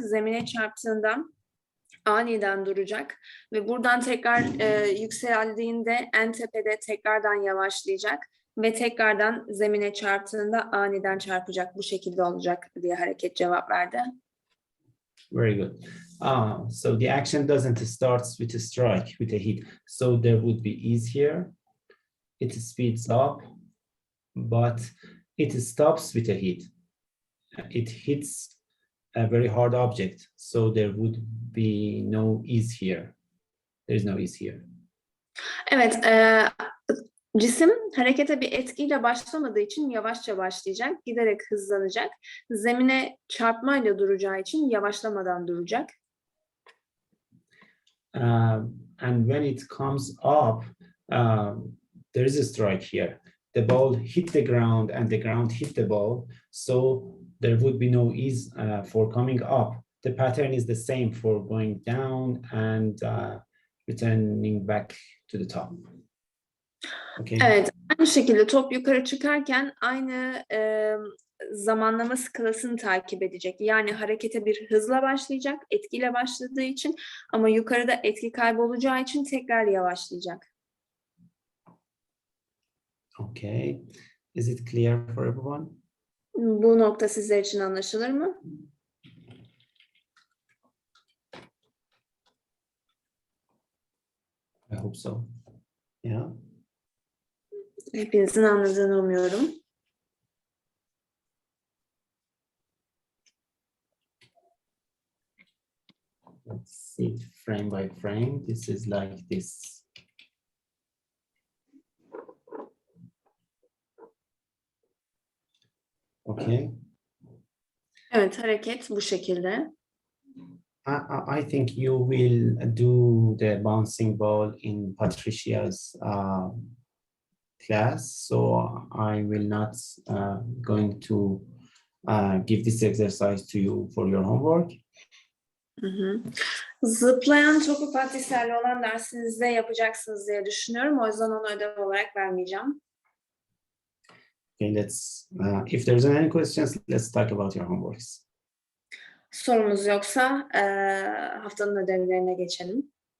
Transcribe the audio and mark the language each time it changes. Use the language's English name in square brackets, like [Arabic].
[Turkish] Zemine çarptığında aniden duracak ve buradan tekrar yükseldiğinde en tepede tekrardan yavaşlayacak ve tekrardan zemine çarptığında aniden çarpacak. Bu şekilde olacak diye hareket cevap verdi. [English] Very good. So the action doesn't start with a strike, with a hit. So there would be ease here. It speeds up, but it stops with a hit. It hits a very hard object. So there would be no ease here. There is no ease here. [Turkish] Evet, cisim harekete bir etkiyle başlamadığı için yavaşça başlayacak, giderek hızlanacak. Zemine çarpmayla duracağı için yavaşlamadan duracak. [English] And when it comes up, there is a strike here. The ball hit the ground and the ground hit the ball. So there would be no ease for coming up. The pattern is the same for going down and returning back to the top. Okay. [Turkish] Evet, aynı şekilde top yukarı çıkarken aynı zamanlama skalasını takip edecek. Yani harekete bir hızla başlayacak, etkiyle başladığı için ama yukarıda etki kaybolacağı için tekrar yavaşlayacak. [English] Okay. Is it clear for everyone? [Turkish] Bu nokta sizler için anlaşılır mı? [English] I hope so. Yeah. [Turkish] Hepinizin anladığını umuyorum. [English] Let's see it frame by frame. This is like this. Okay. [Turkish] Evet, hareket bu şekilde. [English] I think you will do the bouncing ball in Patricia's class, so I will not going to give this exercise to you for your homework. Hı hı. [Turkish] Zıplayan topu Patricia'yla olan dersinizde yapacaksınız diye düşünüyorum. O yüzden onu ödev olarak vermeyeceğim. [English] Okay, let's. If there's any questions, let's talk about your homeworks. [Turkish] Sorumuz yoksa haftanın ödevlerine geçelim.